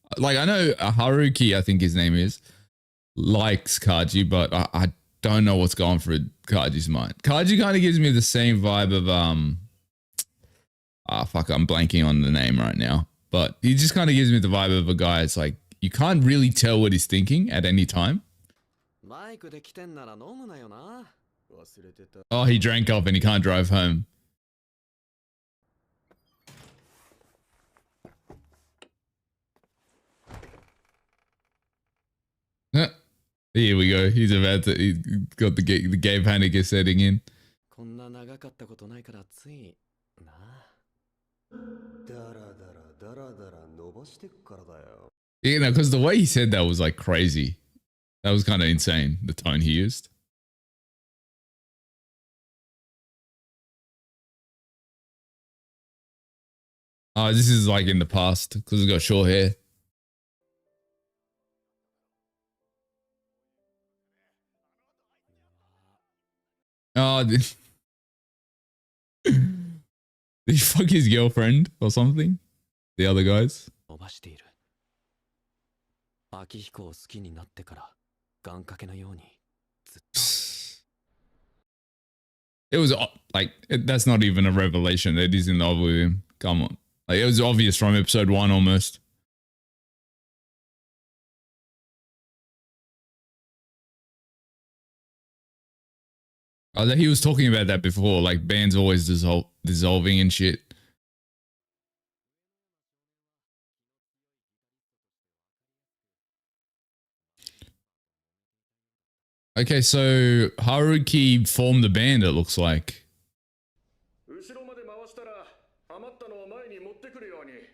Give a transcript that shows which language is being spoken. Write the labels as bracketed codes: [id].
[en] Like, I know Haruki, I think his name is, likes Kaji, but I don't know what's going through Kaji's mind. Kaji kind of gives me the same vibe of fuck, I'm blanking on the name right now. But he just kind of gives me the vibe of a guy. It's like you can't really tell what he's thinking at any time. [ja] マイクで来てんなら飲むなよな。忘れてた。 [en] Oh, he drank up and he can't drive home. Here we go. He's about to. He got the gay panic is setting in. [ja] こんな長かったことないからついな。だらだらだらだら伸ばしてくからだよ。 [en] You know, because the way he said that was like crazy. That was kind of insane. The tone he used. Oh, this is like in the past because he's got short hair. Oh, did he fuck his girlfriend or something? The other guys? [ja] 伸ばしている。秋彦を好きになってから願掛けのようにずっと。 [en] It was like, that's not even a revelation. It is in love with him. Come on. Like, it was obvious from episode 1 almost. Oh, he was talking about that before, like bands always dissolving and shit. Okay, so Haruki formed the band, it looks like. [ja] 後ろまで回したら余ったのは前に持ってくるように。